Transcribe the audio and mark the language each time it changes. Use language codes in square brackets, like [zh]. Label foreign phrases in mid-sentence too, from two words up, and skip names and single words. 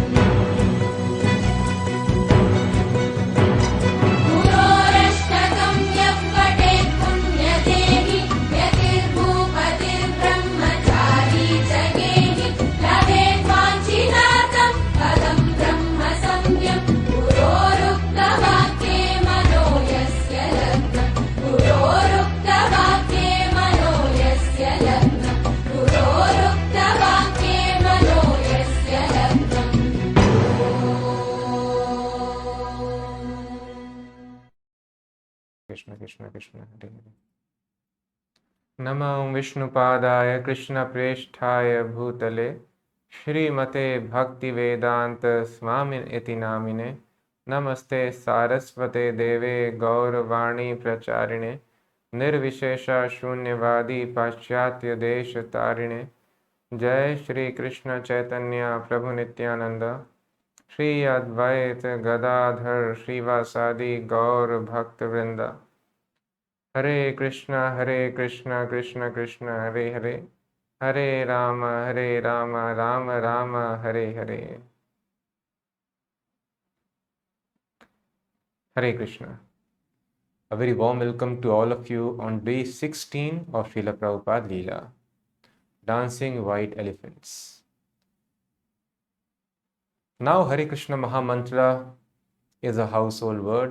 [sa] गुरोरष्टकं यः पठेत् पुण्यदेहि यतिर्भूपतिर्ब्रह्मचारी च गेहि लभेत् वाञ्छितार्थं पदं ब्रह्म संज्ञं गुरोरुक्तवाक्ये मनो यस्य लग्नं गुरोरुक्तवाक्ये मनो यस्य लग्नं गुरोरुक्तवाक्ये मनो यस्य लग्नम् कृष्ण कृष्ण कृष्ण हरे हरे। नमो विष्णुपादाय कृष्णप्रेष्ठाय भूतले श्रीमते भक्तिवेदांत स्वामिनिति नामिने नमस्ते सारस्वते देवे गौरवाणी प्रचारिणे निर्विशेष शून्यवादी पाश्चात्य देश तारिणे जय श्री कृष्ण चैतन्य प्रभु नित्यानंद श्री अद्वैत गदाधर श्रीवासादि गौर भक्त वृंद। हरे कृष्ण कृष्ण कृष्ण हरे हरे, हरे राम राम राम हरे हरे। [en] Hare Krishna. A very warm welcome to all of you on day 16 of Srila Prabhupada Leela. dancing white elephants. Now, Hare Krishna Mahamantra is a household word.